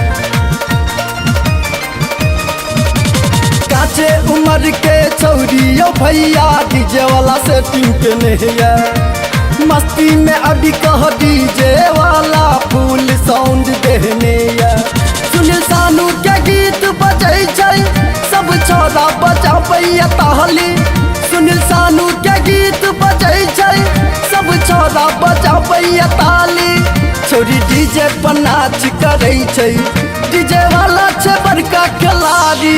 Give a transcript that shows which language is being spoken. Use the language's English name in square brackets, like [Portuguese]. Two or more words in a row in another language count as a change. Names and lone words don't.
[Maithili] काचे उम्र के छौरियो भैया, डीजे वाला सेटिंग के नहीं है। मस्ती में अभी कह डीजे वाला [English] full sound [Maithili] देने है। सुनील शानू के गीत बजै छै, सब छौड़ा बजाबै ताली। सुनील शानू के गीत बजै छै, सब छौड़ा बजाबै ताली। छौरी डीजे पर नाच करे छै, डीजे वाला छै बड़का खिलाड़ी।